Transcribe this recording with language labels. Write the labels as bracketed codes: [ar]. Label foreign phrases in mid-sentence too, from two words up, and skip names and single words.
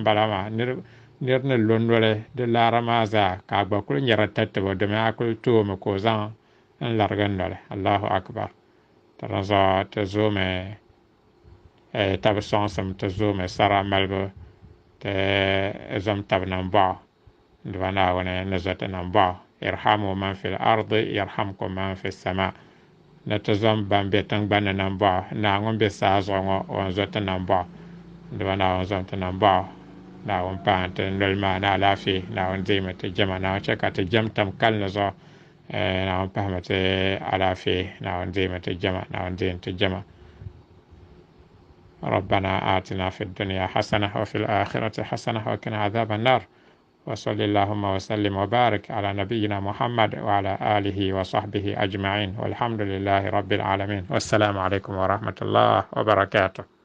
[dag] bala maa niri ni londoli di laara maa zaa ka a gba kuli nyɛri tatibo dimi a kuli toomi ka o zaŋ n larigi noli [ar] الله أكبر [dag] ti di zuɣu ti zoomi tabi sɔŋsim ti zoomi sara malibu ti zom tabi niŋ bɔɣu diba naawuni ni zo ti niŋ bɔɣu [ar] ارحموا من في الأرض يرحمكم من في السماء [dag] ni ti zom ban be tingbanni niŋ bɔɣu naawuni be saa zuɣu ŋɔ o zo ti niŋ bɔɣu diba naawuni zom ti niŋ bɔɣu naawuni paɣan ti noli maa ni alaafee naawuni deemi ti jɛma naawuni chɛ ka ti jɛm tam kalini zuɣu naawuni pahami ti alaafee naawuni deemi ti jɛma naawuni deemi ti jɛma [ar] ربنا آتنا في الدنيا حسنة وفي الآخرة حسنة وقنا عذاب النار وصلى اللهم وسلم وبارك على نبينا محمد وعلى آله وصحبه أجمعين والحمد لله رب العالمين والسلام عليكم ورحمة الله وبركاته